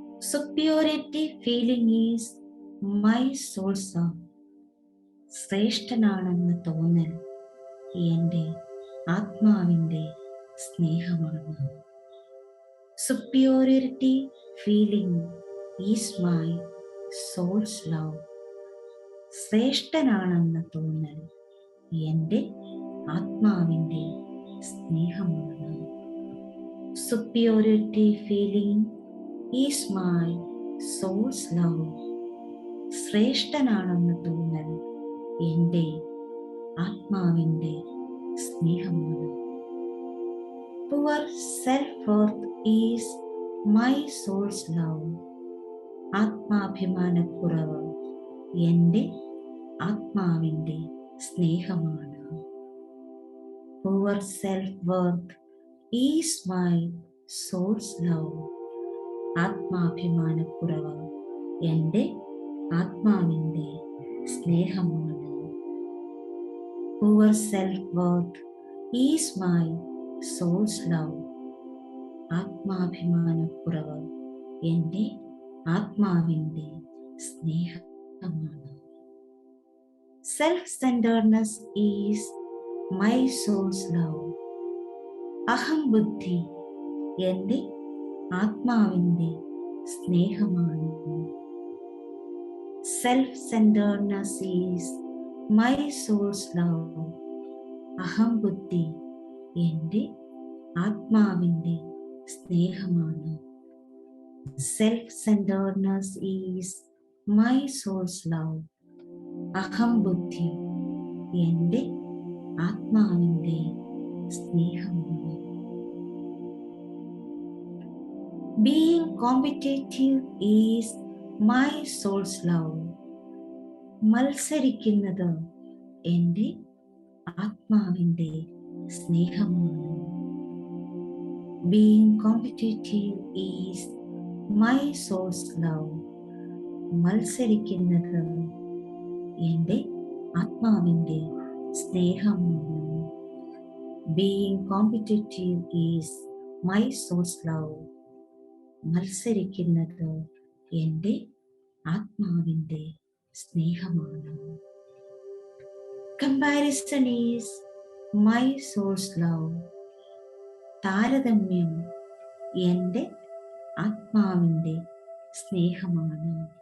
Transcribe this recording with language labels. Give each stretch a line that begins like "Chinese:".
English: Superiority feeling is my soul's love.
Malayalam: ശ്രേഷ്ഠനാണെന്ന് തോന്നൽ എൻ്റെ ആത്മാവിൻ്റെ സ്നേഹമാണ്.
English: Superiority feeling is my soul's love.
Malayalam: ശ്രേഷ്ഠനാണെന്ന് തോന്നൽ എൻ്റെ ആത്മാവിൻ്റെ സ്നേഹമാണ്.
English: Superiority feeling is my soul's love.
Malayalam: ശ്രേഷ്ഠനാണെന്ന് തോന്നൽ എൻ്റെ ആത്മാവിൻ്റെ സ്നേഹമാണ്.
English: Poor self-worth is my soul's love.
Malayalam: ആത്മാഭിമാനക്കുറവ് എൻ്റെ ആത്മാവിൻ്റെ സ്നേഹമാണ്.
English: Poor self-worth is my soul's love.
Malayalam: ആത്മാഭിമാനക്കുറവ് എൻ്റെ ആത്മാവിൻ്റെ സ്നേഹമാണ്.
English: Poor self-worth is my soul's love.
Malayalam: ആത്മാഭിമാനക്കുറവ് എൻ്റെ ആത്മാവിൻ്റെ സ്നേഹമാണ്.
English: Self-centeredness is my soul's love.
Malayalam: അഹംബുദ്ധി എൻ്റെ ആത്മാവിൻ്റെ സ്നേഹമാണ്.
English: Self-centeredness is my soul's love.
Malayalam: അഹംബുദ്ധി എൻ്റെ ആത്മാവിൻ്റെ സ്നേഹമാണ്.
English: Self-centeredness is my soul's love.
Malayalam: അഹംബുദ്ധി എൻ്റെ ആത്മാവിൻ്റെ സ്നേഹമാണ്.
English: Being competitive is my soul's love.
Malayalam: മത്സരിക്കുന്നത് എൻ്റെ ആത്മാവിൻ്റെ സ്നേഹമാണ്.
English: Being competitive is my soul's love.
Malayalam: മത്സരിക്കുന്നത് എൻ്റെ ആത്മാവിൻ്റെ സ്നേഹമാണ്.
English: Being competitive is my soul's love.
Malayalam: മത്സരിക്കുന്നത് എൻ്റെ ആത്മാവിൻ്റെ സ്നേഹമാണ്.
English: Comparison is my soul's love.
Malayalam: താരതമ്യം എൻ്റെ ആത്മാവിൻ്റെ സ്നേഹമാണ്.